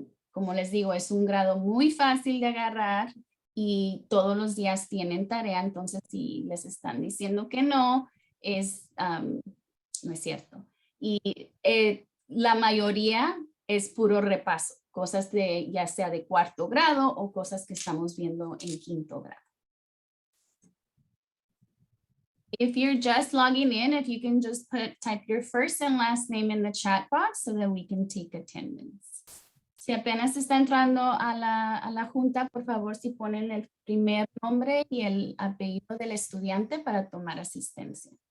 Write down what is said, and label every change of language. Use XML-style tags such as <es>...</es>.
<es>Como les digo, es un grado muy fácil de agarrar y todos los días tienen tarea, entonces si les están diciendo que no, no es cierto. Y la mayoría es puro repaso, cosas de ya sea de cuarto grado o cosas que estamos viendo en quinto grado.</es> <en>If you're just logging in, if you can just type your first and last name in the chat box so that we can take attendance.</en> <es>Si apenas está entrando a la junta, por favor, si ponen el primer nombre y el apellido del estudiante para tomar asistencia.</es>